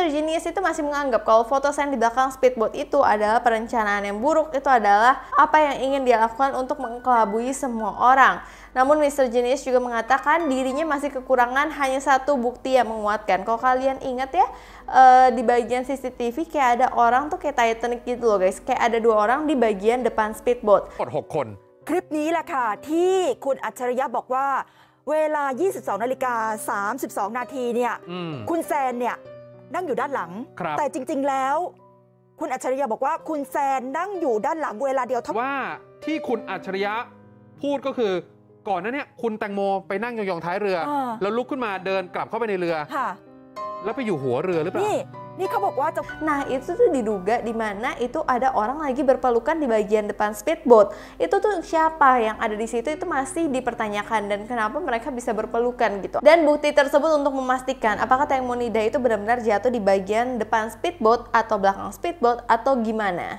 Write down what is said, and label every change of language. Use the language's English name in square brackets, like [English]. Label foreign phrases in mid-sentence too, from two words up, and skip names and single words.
[Indonesian] Genius itu masih menganggap kalau foto Sen di belakang speedboat itu adalah perencanaan yang buruk, itu adalah apa yang ingin dia lakukan untuk mengelabui semua orang. Namun Mr. Genius juga mengatakan dirinya masih kekurangan hanya 1 bukti yang menguatkan. Kalau kalian ingat ya, di bagian CCTV kayak ada orang tuh kayak Titanic gitu loh guys. Kayak ada 2 orang di bagian depan speedboat. [Thai] 6 คน คลิปนี้แหละค่ะที่คุณอัจฉริยะบอกว่าเวลา 22:32 นาทีเนี่ยคุณแซนเนี่ยนั่งอยู่ด้านหลังแต่จริงๆแล้วคุณอัจฉริยะบอกว่าคุณแซนนั่งอยู่ด้านหลังเวลาเดียวเท่า ว่าที่คุณอัจฉริยะพูดก็คือก่อนหน้านี้คุณแตงโมไปนั่งยองๆท้ายเรือแล้วลุกขึ้นมาเดินกลับเข้าไปในเรือแล้วไปอยู่หัวเรือหรือเปล่า นี่เขาบอกว่าจะ [Indonesian] Nah, itu tuh diduga di mana itu ada orang lagi berpelukan di bagian depan speedboat. Itu tuh siapa yang ada di situ itu masih dipertanyakan dan kenapa mereka bisa berpelukan gitu. Dan bukti tersebut untuk memastikan apakah Teng Monida itu benar-benar jatuh di bagian depan speedboat atau belakang speedboat atau gimana.